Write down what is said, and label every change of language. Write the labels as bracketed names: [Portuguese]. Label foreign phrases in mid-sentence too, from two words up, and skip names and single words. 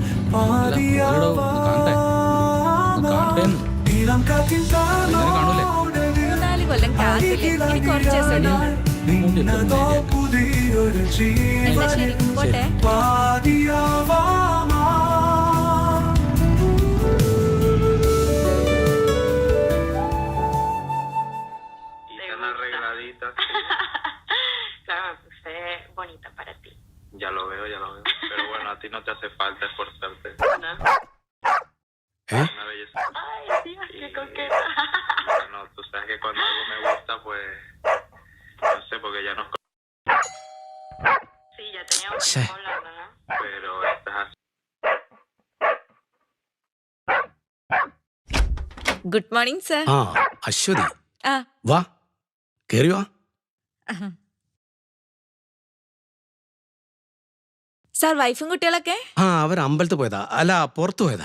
[Malayalam] ഇളം കാറ്റിൻ തലോടലിൽ 4 കൊല്ലം കാത്തില്ലേ, ഇനി കുറച്ച് ദിവസം നിന്നതോ പുതിയൊരു എന്നാ ശരി, പോട്ടെ. ജീവനിൽ പാതിയാവാം. [Spanish] bonita para ti. Ya lo veo. Pero bueno, a ti no te hace falta esforzarte. ¿Eh? Una belleza. Ay, Dios, qué coqueta. Bueno, tú sabes que cuando algo me gusta, pues. No sé, porque ya nos. Sí, ya teníamos Sí. tiempo hablando, ¿no? Pero estás así. [English] good morning sir. [Malayalam] ആ അശ്വതി, ആ വാ കേറി വാ. സാർ, വൈഫും കുട്ടികളൊക്കെ? ആ അവർ അമ്പലത്തിൽ പോയതാ, അല്ല പുറത്തു പോയതാ.